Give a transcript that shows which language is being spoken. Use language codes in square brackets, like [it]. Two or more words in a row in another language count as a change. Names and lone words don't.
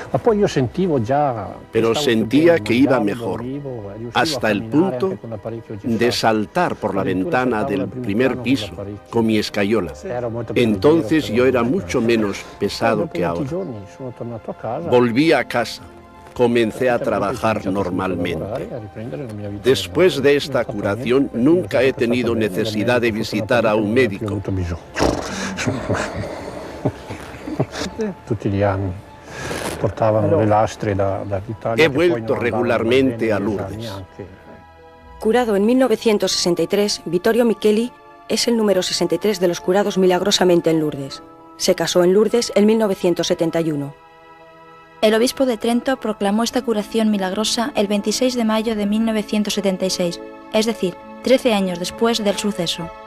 [es] Pero sentía que iba mejor, hasta el punto de saltar por la ventana del primer piso con mi escayola. Entonces yo era mucho menos pesado que ahora. Volví a casa, comencé a trabajar normalmente. Después de esta curación nunca he tenido necesidad de visitar a un médico. [it] Tutti gli anni portavano le lastre dall'Italia. [es] He vuelto regularmente a Lourdes. Curado en 1963, Vittorio Micheli es el número 63 de los curados milagrosamente en Lourdes. Se casó en Lourdes en 1971. El obispo de Trento proclamó esta curación milagrosa el 26 de mayo de 1976, es decir, 13 años después del suceso.